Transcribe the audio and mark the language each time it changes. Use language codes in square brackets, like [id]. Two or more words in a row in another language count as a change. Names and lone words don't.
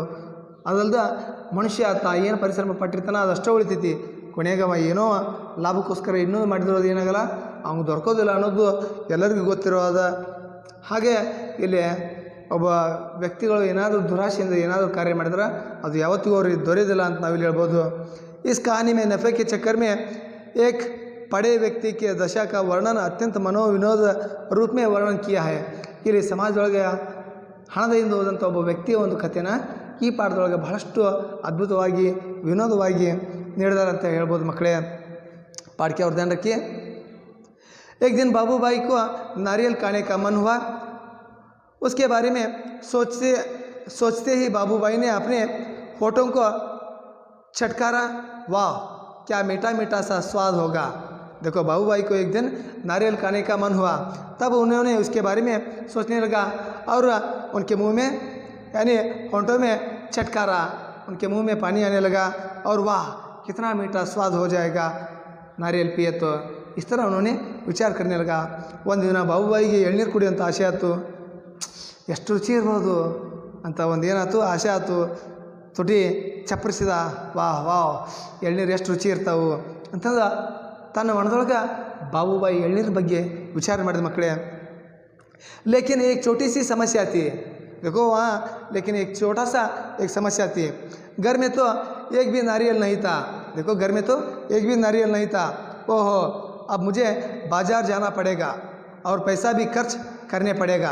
[kn] ಅದಲ್ದ ಮನುಷ್ಯ ಏನು ಪರಿಶ್ರಮ ಪಟ್ಟಿರ್ತಾನ ಅದಷ್ಟೇ ಉಳಿತೈತಿ. ಕೊನೆಗೆ ಅವ ಏನೋ ಲಾಭಕ್ಕೋಸ್ಕರ ಇನ್ನೂ ಮಾಡಿದಿರೋದು ಏನಾಗಲ್ಲ ಅವ್ನು ದೊರಕೋದಿಲ್ಲ ಅನ್ನೋದು ಎಲ್ಲರಿಗೂ ಗೊತ್ತಿರೋದ. ಹಾಗೆ ಇಲ್ಲಿ ಒಬ್ಬ ವ್ಯಕ್ತಿಗಳು ಏನಾದರೂ ದುರಾಶೆಯಿಂದ ಏನಾದರೂ ಕಾರ್ಯ ಮಾಡಿದ್ರೆ ಅದು ಯಾವತ್ತಿಗೂ ಅವ್ರಿಗೆ ದೊರೆಯೋದಿಲ್ಲ ಅಂತ ನಾವಿಲ್ಲಿ ಹೇಳ್ಬೋದು. [hi] इस कहानी में नफ़े के चक्कर में एक पड़े व्यक्ति के दशा का वर्णन अत्यंत मनोविनोद रूप में वर्णन किया है. [kn] ಇಲ್ಲಿ ಸಮಾಜದೊಳಗೆ ಹಣದಿಂದ ಹೋದಂಥ ಒಬ್ಬ ವ್ಯಕ್ತಿಯ ಒಂದು ಕಥೆನ ಈ ಪಾಠದೊಳಗೆ ಬಹಳಷ್ಟು ಅದ್ಭುತವಾಗಿ ವಿನೋದವಾಗಿ ನೀಡಿದಾರೆ ಅಂತ ಹೇಳ್ಬೋದು ಮಕ್ಕಳೇ. [hi] पाठ की और ध्यान रखिए. एक दिन बाबूभाई को नारियल खाने का मन हुआ. उसके बारे में सोचते ही बाबूभाई ने अपने होठों को छटकारा. वाह क्या मीठा मीठा सा स्वाद होगा. देखो बाबूभाई को एक दिन नारियल खाने का मन हुआ, तब उन्होंने उसके बारे में सोचने लगा और उनके मुंह में यानी होंठों में छटकारा, उनके मुंह में पानी आने लगा और वाह कितना मीठा स्वाद हो जाएगा नारियल पिए तो. इस तरह उन्होंने विचार करने लगा. [kn] ಒಂದು ದಿನ ಬಾಬುಬಾಯಿಗೆ ಎಳ್ನೀರು ಕುಡಿಯೋಂಥ ಆಸೆ ಆಯಿತು. ಎಷ್ಟು ರುಚಿ ಇರ್ಬೋದು ಅಂತ ಒಂದು ಏನಾಯ್ತು ಆಸೆ ಆಯಿತು. ತುಟಿ ಚಪ್ಪರಿಸಿದ, ವಾಹ್ ವಾಹ್ ಎಳ್ನೀರು ಎಷ್ಟು ರುಚಿ ಇರ್ತಾವೆ ಅಂತಂದು ತನ್ನ ಮನದೊಳಗೆ ಬಾಬುಬಾಯಿ ಎಳ್ನೀರ ಬಗ್ಗೆ ವಿಚಾರ ಮಾಡಿದ ಮಕ್ಕಳೇ. [hi] लेकिन एक छोटी सी समस्या थी. देखो वहाँ लेकिन एक छोटा सा एक समस्या थी. घर में तो एक भी नारियल नहीं था. देखो घर में तो एक भी नारियल नहीं था. ओहो अब मुझे बाज़ार जाना पड़ेगा और पैसा भी खर्च करने पड़ेगा.